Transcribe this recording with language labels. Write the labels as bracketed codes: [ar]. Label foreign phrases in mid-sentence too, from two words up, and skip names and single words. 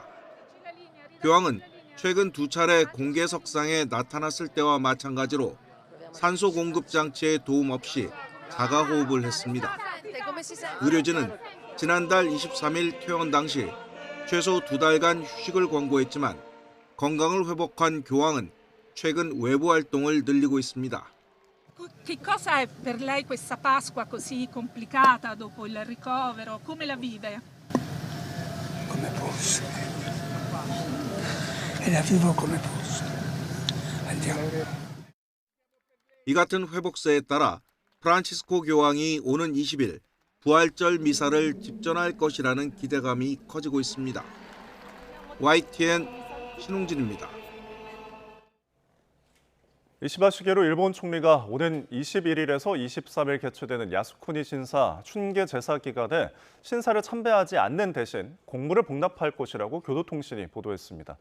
[ko] 교황은 최근 2차례 공개석상에 나타났을 때와 마찬가지로 산소 공급 장치의 도움 없이 자가호흡을 했습니다. 의료진은 지난달 23일 퇴원 당시 최소 2달간 휴식을 권고했지만 건강을 회복한 교황은 최근 외부 활동을 늘리고 있습니다. [it] Che cosa è per lei questa Pasqua così complicata dopo il ricovero? Come la vive? Come posso. E la vivo come posso. Andiamo. [ko] 이 같은 회복세에 따라 프란치스코 교황이 오는 20일 부활절 미사를 집전할 것이라는 기대감이 커지고 있습니다. YTN 신웅진입니다. 이시바 시게루 일본 총리가 오는 21일에서 23일 개최되는 야스쿠니 신사 춘계 제사 기간에 신사를 참배하지 않는 대신 공물을 복납할 것이라고 교도통신이 보도했습니다.